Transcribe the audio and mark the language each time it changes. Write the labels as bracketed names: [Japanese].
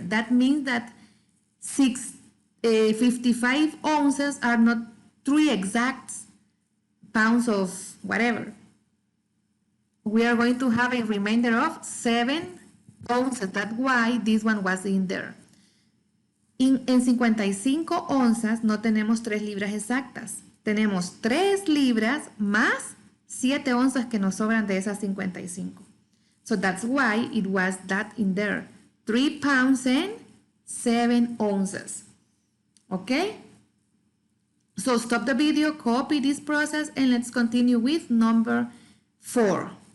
[English] That means that 55 ounces are not 3 exact pounds of whatever. We are going to have a remainder of 7 ounces. That's why this one was in there. [Spanish] En 55 onzas no tenemos 3 libras exactas. Tenemos 3 libras más 7 onzas que nos sobran de esas 55. [English] So that's why it was that in there. 3 pounds and 7 ounces. Okay? So stop the video, copy this process, and let's continue with number 4.